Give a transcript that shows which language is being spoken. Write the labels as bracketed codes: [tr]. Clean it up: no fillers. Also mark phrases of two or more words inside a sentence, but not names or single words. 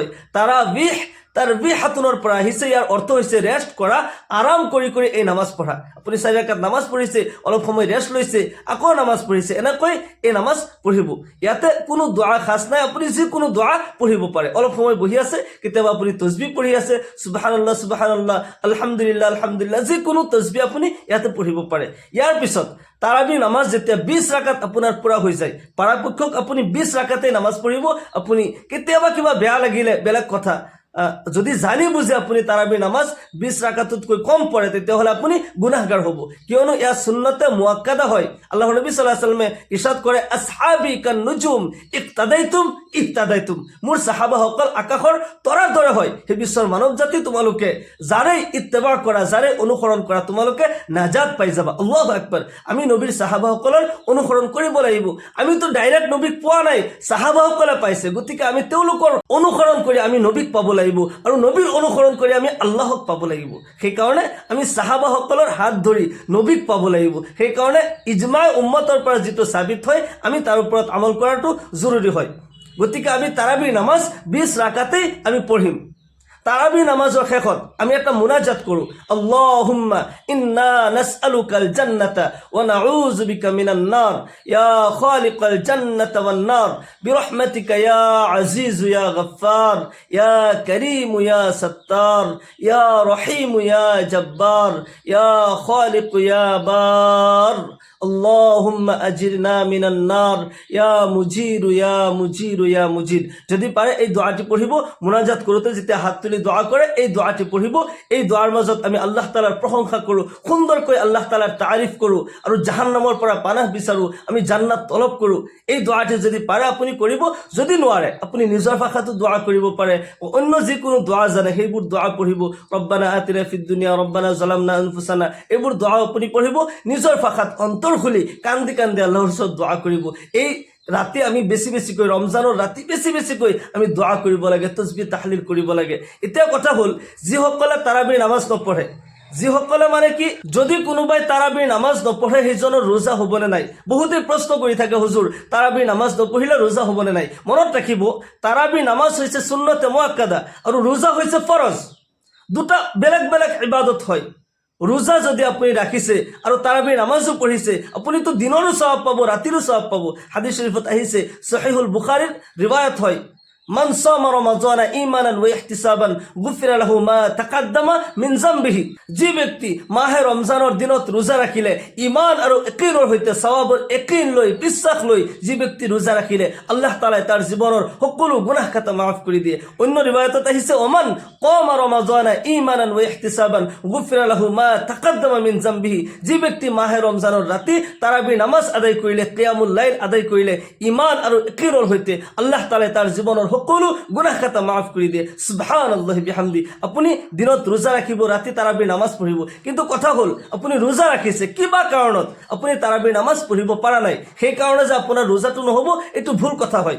[as] তাৰাবিহ তাৰবিহাতুনৰ পৰা আহিছে, ইয়াৰ অৰ্থ হৈছে ৰেষ্ট কৰা, আৰাম কৰি কৰি এই নামাজ পঢ়া। আপুনি 4 ৰাকাত নামাজ পঢ়িছে, অলপ সময় ৰেষ্ট লৈছে, আকৌ নামাজ পঢ়িছে, এনেকৈ এই নামাজ পঢ়িব। ইয়াতে কোনো দোয়া খাস নাই, আপুনি যিকোনো দোয়া পঢ়িব পাৰে। অলপ সময় বহি আছে, কেতিয়াবা আপুনি তসবিহ পঢ়ি আছে, [ar] سبحان الله سبحان الله الحمد لله الحمد لله, [as] যিকোনো তসবিহ আপুনি ইয়াতে পঢ়িব পাৰে। ইয়াৰ পিছত তাৰাবি নামাজ যেতিয়া 20 ৰাকাত আপোনাৰ পুৰা হৈ যায়, পৰাপক্ষক আপুনি 20 ৰাকাতে নামাজ পঢ়িব। আপুনি কেতিয়াবা কিবা বেয়া লাগিলে বেলেগ কথা, যদি জানি বুজি আপুনি তাৰাবি নামাজ 20 ৰাকাতকৈ কম পড়ে তেতিয়াহ'লে আপুনি গুনাহগাৰ হ'ব, কিয়নো ইয়া [ar] سنة مؤكدة [as] হয়। আল্লাহৰ নবী [ar] صلى الله عليه وسلم [as] ইৰশাদ কৰে, [ar] أصحابي كالنجوم اقتديتم اهتديتم. [as] মোৰ সাহাবাসকল আকাশৰ তৰাৰ দৰে হয়, হে বিশ্বৰ মানৱ জাতি তোমালোকে যাৰে ইত্তেবা কৰা, যাৰে অনুসৰণ কৰা, তোমালোকে নাজাত পাই যাবা। [ar] الله أكبر. [as] আমি নবীৰ সাহাবাসকলৰ অনুসৰণ কৰিব লাগিব। আমিতো ডাইৰেক্ট নবীক পোৱা নাই, সাহাবাসকলে পাইছে, গতিকে আমি তেওঁলোকৰ অনুসৰণ কৰি আমি নবীক পাব লাগিব আৰু নবীৰ অনুসৰণ কৰি আমি আল্লাহক পাব লাগিব। সেইকাৰণে আমি সাহাবাসকলৰ হাত ধৰি নবীক পাব লাগিব। সেইকাৰণে ইজমাই উম্মতৰ পৰা যিটো সাবিত হয় আমি তাৰ ওপৰত আমল কৰাটো জৰুৰী হয়। গতিকে আমি তাৰাবিৰ নামাজ 20 ৰাকাতেই আমি পঢ়িম। [bn] তারাবি নামাজের শেষত আমি একটা মুনাজাত করু, [ar] اللهم إنا نسألك الجنة ونعوذ بك من النار يا خالق الجنة والنار برحمتك يا عزيز يا غفار يا كريم يا ستار يا رحيم يا جبار يا خالق يا بار اللهم أجرنا من النار يا مجير يا مجير يا مجير ইয়া মুজির ইয়া মুজির। [as] যদি পারে এই দোয়াটি পড়িব, মুনাজাত করতে যেতিয়া হাত তুলি দোয়া করে এই দোয়াটি পড়িব। এই দোয়ার মাজত আমি আল্লাহ তাআলার প্রশংসা কৰো, সুন্দৰকৈ আল্লাহ তাআলাৰ তাৰিফ কৰো আৰু জাহান্নামৰ পৰা পানাহ বিচাৰো, আমি জান্নাত তলব কৰো। এই দোয়াটি যদি পারে আপুনি কৰিব, যদি নোৱাৰে আপুনি নিজৰ ভাষাতো দোয়া কৰিব পাৰে, অন্য যিকোনো দোয়া জানে সেইবোৰ দোয়া পঢ়িব। [ar] ربنا آتنا في الدنيا ربنا ظلمنا أنفسنا, [as] এইবোৰ দোয়া আপুনি পঢ়িব নিজৰ ভাষাত, অন্তৰ খুলি কান্দি কান্দি আল্লাহৰ ওচৰত দোয়া কৰিব। এই ৰাতি আমি বেছি বেছিকৈ, ৰমজানৰ ৰাতি বেছি বেছিকৈ আমি দোয়া কৰিব লাগে, তসবিহ তাহলিল কৰিব লাগে। এতিয়া কথা হ'ল যিসকলে তাৰাবিৰ নামাজ নপঢ়ে যিসকলে মানে কি যদি কোনোবাই তাৰাবিৰ নামাজ নপঢ়ে সেইজনৰ ৰোজা হ'বনে নাই। বহুতে প্ৰশ্ন কৰি থাকে হুজুৰ তাৰাবিৰ নামাজ নপঢ়িলে ৰোজা হ'বনে নাই। মনত ৰাখিব তাৰাবিৰ নামাজ হৈছে [ar] سنة مؤكدة [as] আৰু ৰোজা হৈছে ফৰজ। দুটা বেলেগ বেলেগ ইবাদত হয়। ৰোজা যদি আপুনি ৰাখিছে আৰু তাৰাবিৰ নামাজো পঢ়িছে আপুনিতো দিনৰো সওয়াব পাব ৰাতিৰো সওয়াব পাব। হাদিস শৰীফত আহিছে সহিহুল বুখাৰীৰ ৰিৱায়াত হয় [ar] من صام رمضان إيمانا واحتسابا غفر له ما تقدم من ذنبه. [as] যে ব্যক্তি মাহে রমজানৰ দিনত ৰোজা ৰাখিলে ঈমান আৰু ইয়াকিনৰ সৈতে সওয়াবৰ ইয়াকিন লৈ বিশ্বাস লৈ যে ব্যক্তি ৰোজা ৰাখিলে আল্লাহ তাআলাই তাৰ জীৱনৰ সকলো গুনাহ খাতা মাফ কৰি দিয়ে। অন্য ৰিৱায়াতত আহিছে [ar] ومن قام رمضان إيمانا واحتسابا غفر له ما تقدم من ذنبه. [as] যে ব্যক্তি মাহে রমজানৰ ৰাতি তাৰাবিৰ নামাজ আদায় কৰিলে [ar] قيام الليل [as] আদায় কৰিলে ঈমান আৰু ইয়াকিনৰ সৈতে আল্লাহ তাআলাই তাৰ জীৱনৰ সকলো গুনাহ খাতা মাফ কৰি দিয়ে। [ar] سبحان الله بحمده. [as] আপুনি দিনত ৰোজা ৰাখিব ৰাতি তাৰাবিৰ নামাজ পঢ়িব, কিন্তু কথা হ'ল আপুনি ৰোজা ৰাখিছে কিবা কাৰণত আপুনি তাৰাবিৰ নামাজ পঢ়িব পৰা নাই, সেই কাৰণে যে আপোনাৰ ৰোজাটো নহ'ব এইটো ভুল কথা হয়।